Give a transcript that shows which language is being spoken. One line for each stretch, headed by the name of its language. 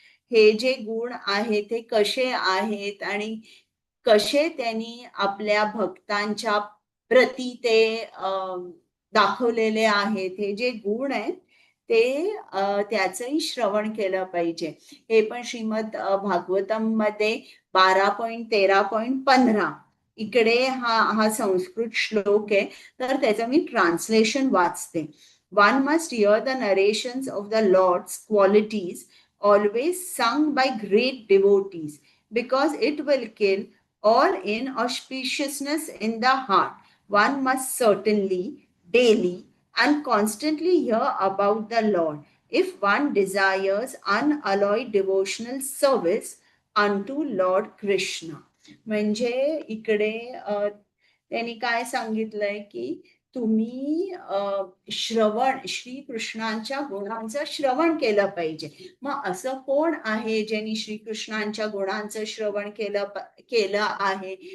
Marathi: हे जे गुण आहेत ते कसे आहेत आणि कसे त्यांनी आपल्या भक्तांच्या प्रती ते दाखवलेले आहेत, हे जे गुण आहेत ते त्याचंही श्रवण केलं पाहिजे. हे पण श्रीमद भागवतम मध्ये 12.13.15 इकडे हा संस्कृत श्लोक आहे, तर त्याचं मी ट्रान्सलेशन वाचते.
English: One must hear the narrations of the Lord's qualities always sung by great devotees, because it will kill all inauspiciousness in the heart. One must certainly, daily, and constantly hear about the Lord if one desires unalloyed devotional service unto Lord Krishna.
Marathi: म्हणजे इकडे त्यांनी काय सांगितलंय की तुम्ही श्रवण श्रीकृष्णांच्या गुणांचं श्रवण केलं पाहिजे. मग असं कोण आहे ज्यांनी श्रीकृष्णांच्या गुणांचं श्रवण केलं आहे?